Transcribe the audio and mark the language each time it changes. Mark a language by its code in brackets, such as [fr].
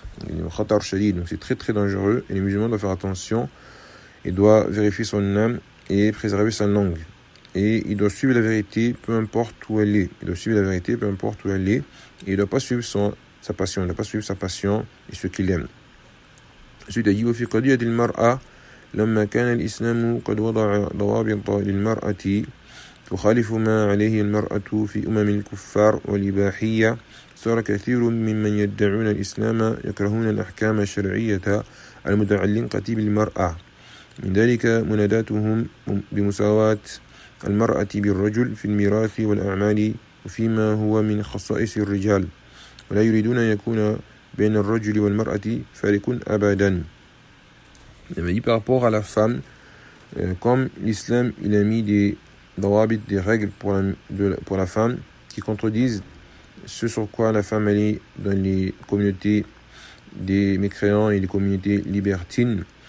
[fr] Donc c'est très très dangereux, et les musulmans doivent faire attention, et doivent vérifier son âme et préserver sa langue, et il doit suivre la vérité peu importe où elle est, et il ne doit pas suivre sa passion, et ce qu'il aime. Ensuite il dit [ar] وَفِي قَدِيَةِ الْمَرْأَةِ لما كان الإسلام قد وضع ضوابط للمرأة تخالف ما عليه المرأة في أمم الكفار والإباحية صار كثير ممن يدعون الإسلام يكرهون الأحكام الشرعية المتعلقة بالمرأة من ذلك مناداتهم بمساواة المرأة بالرجل في الميراث والأعمال وفيما هو من خصائص الرجال ولا يريدون يكون بين الرجل والمرأة فارق أبدا. [fr] Il m'a dit par rapport à la femme, comme l'islam il a mis des dawabit, des règles pour la femme qui contredisent ce sur quoi la femme elle est dans les communautés des mécréants et les communautés libertines.